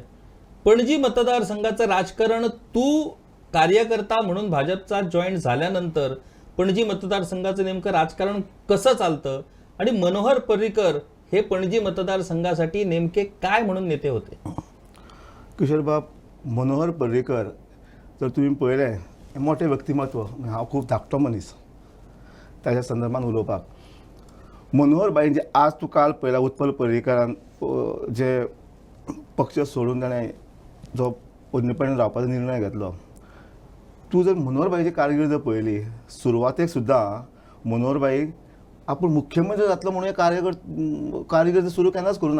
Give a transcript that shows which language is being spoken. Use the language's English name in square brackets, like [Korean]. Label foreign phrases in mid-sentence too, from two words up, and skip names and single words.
[Marathi] पणजी मतदारसंघाचं राजकारण तू कार्यकर्ता म्हणून भाजपचा जॉईन झाल्यानंतर पणजी मतदारसंघाचं नेमकं राजकारण कसं चालतं आणि मनोहर पर्रीकर हे पणजी मतदारसंघासाठी नेमके काय म्हणून नेते होते? [Konkani] किशोर बाब, मनोहर पर्रीकर जर तुम्ही पळयलें मोठे व्यक्तिमत्व. हांव खूब धाकटो मनीस ताच्या संदर्भात उलोवपाक. मनोहर बाई जे आज तूं काल पळयला उत्पल पर्रीकरान जे पक्ष सोडून ताणें जो पोरणेपणान रावपाचो निर्णय घेतलो, तूं जर मनोहर बाईची कारकीर्द पळयली, सुरवातेक सुद्दां मनोहर बाई आपूण मुख्यमंत्री जातलो म्हणून कारकीर्द सुरू केन्नाच करूं ना.